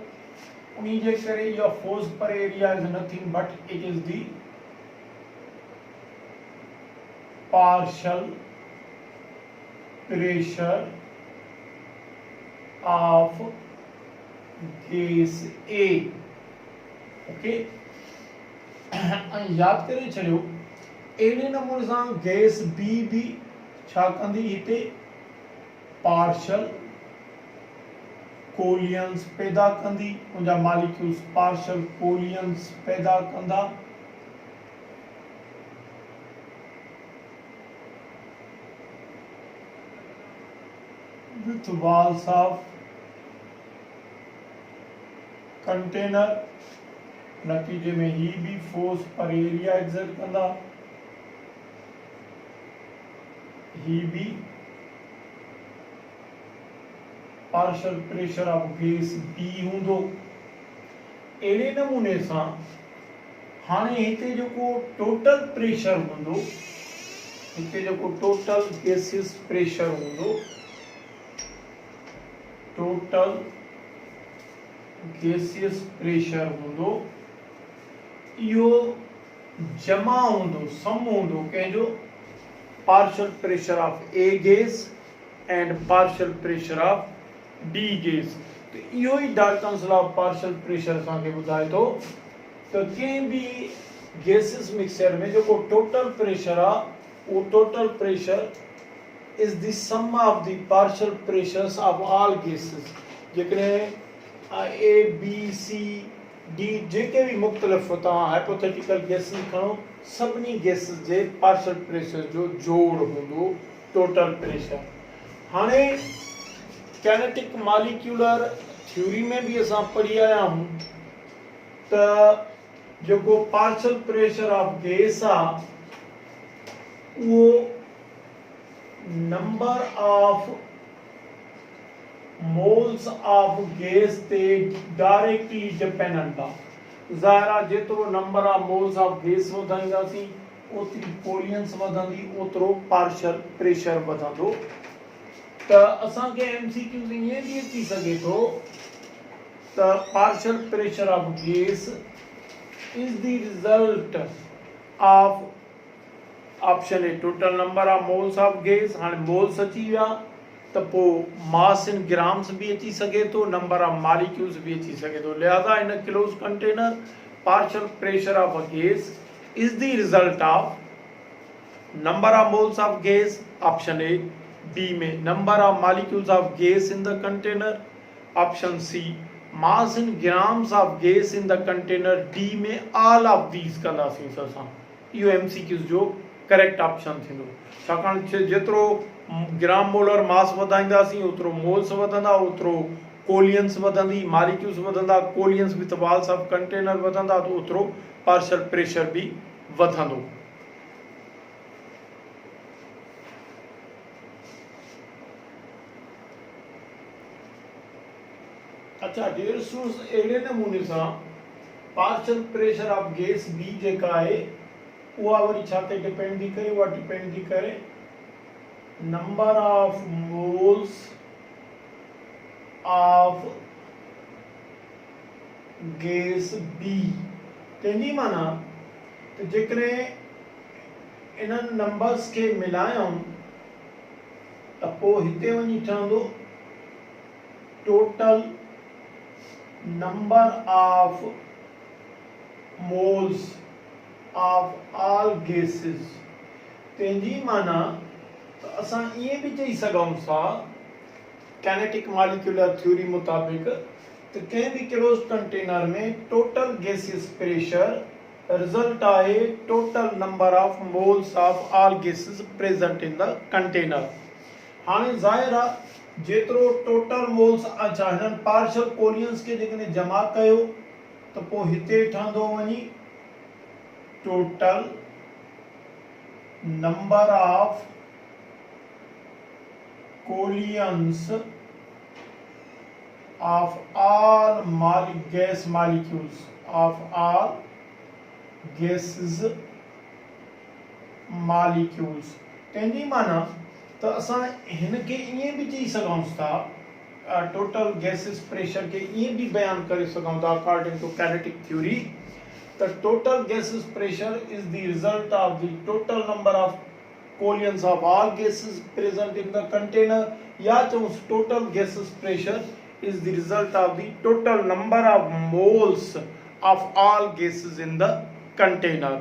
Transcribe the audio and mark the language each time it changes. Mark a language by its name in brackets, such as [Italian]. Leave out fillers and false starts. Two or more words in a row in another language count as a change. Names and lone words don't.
[Sindhi] उन्हीं जे करे [English] your force per area is nothing but it is the partial pressure of gas A। [Sindhi] okay, याद करे छड़ियो एने नमूने सां गैस बी भी छा कंदी, हिते [English] partial collisions [Sindhi] पैदा कंदी, उनजा मॉलिक्यूल्स [English] partial collisions [Sindhi] पैदा कंदा। [English] with walls of container, [Sindhi] नतीजे में ही भी [English] force per area exert [Sindhi] कंदा, ही भी [English] partial pressure of gas B हूंदो। [Sindhi] अहिड़े नमूने सां हाणे हिते जेको [English] total pressure [Sindhi] हूंदो, हिते जेको [English] total gaseous pressure [Sindhi] हूंदो, [English] total gaseous pressure [Sindhi] हूंदो, इहो जमा हूंदो, सम हूंदो कंहिंजो [English] partial pressure of A gas and partial pressure of D gas. [Sindhi] तो इहो ही [English] Dalton's law of partial pressure [Sindhi] असांखे ॿुधाए थो त कंहिं बि [English] gaseous mixture [Sindhi] में जेको [English] total pressure [Sindhi] आहे उहो [English] total pressure is the sum of the partial pressures of all gases. [Sindhi] जेकॾहिं ए बी सी डी जेके भी मुख्तलिफ तव्हां [English] hypothetical gases [Sindhi] खणो, सभिनी गैसेस जे [English] partial pressure [Sindhi] जो जोड़ हूंदो [English] total pressure. [Sindhi] हाणे [English] kinetic molecular theory [Sindhi] में भी असां पढ़ी आया हूं त जेको [English] partial pressure of gas [Sindhi] आहे उहो [English] number of moles of gas [Sindhi] ते [English] directly dependent [Sindhi] आहे। ज़ाहिर आहे जेतिरो [English] number of moles of gas [Sindhi] वधाईंदासीं ओतिरी कोलियंस वधंदी, ओतिरो [English] partial pressure [Sindhi] वधंदो। त असांखे [English] एमसीक्यूज़ [Sindhi] ईअं बि अची सघे थो त [English] partial pressure of gas is the result of option A total number of moles of gas. [Sindhi] हाणे मोल्स अची विया त पोइ [English] mass in grams [Sindhi] भी अची सघे थो, [English] number of molecules [Sindhi] भी अची सघे थो। लिहाज़ा [English] in close container partial pressure of a gas is the result of number of moles of gas option A B [Sindhi] में [English] number of molecules of gas in the container, option C mass in grams of gas in the container, D [Sindhi] में [English] all of these [Sindhi] कंदासीं असां। इहो MCQ जो [English] correct option [Sindhi] थींदो, छाकाणि जेतिरो [English] gram molar mass [Sindhi] वधाईंदासीं ओतिरो मोल्स वधंदा, ओतिरो कोलियंस वधंदी, मॉलिक्यूल्स वधंदा, [English] collisions with walls of container [Sindhi] वधंदा, तो ओतिरो [English] partial pressure [Sindhi] भी वधंदो। अच्छा, [English] dear students, [Sindhi] अहिड़े नमूने सां [English] partial pressure of gas B [Sindhi] जेका आहे उहा वरी छा ते डिपेंड थी करे, उहा डिपेंड थी करे [English] number of moles of gas B. [Sindhi] तंहिंजी माना त जेकॾहिं इन्हनि नंबर्स खे मिलायूं त पोइ हिते वञी ठहंदो [English] total number of moles of all gases. [Sindhi] तंहिंजी माना त असां ईअं बि चई सघूं था [English] kinetic molecular theory [Sindhi] मुताबिक़ त कंहिं बि [English] close container [Sindhi] में [English] total gaseous pressure result [Sindhi] आहे [English] total number of moles of all gases present in the container. [Sindhi] हाणे ज़ाहिर आहे जेतिरो [English] total moles [Sindhi] अच्छा हिननि [English] partial collisions [Sindhi] खे जेकॾहिं जमा कयो त पोइ हिते ठहंदो वञी [English] total number of collisions of all gas molecules of all gases molecules. [Sindhi] तंहिंजी माना त असां हिनखे ईअं बि चई सघूं था [English] total gases pressure [Sindhi] के ये भी बयान करे सघूं था [English] according to kinetic theory the total gases pressure is the result of the total number of collisions of all gases present in the container, [Sindhi] या [English] total gases pressure is the result of the total number of moles of all gases in the container.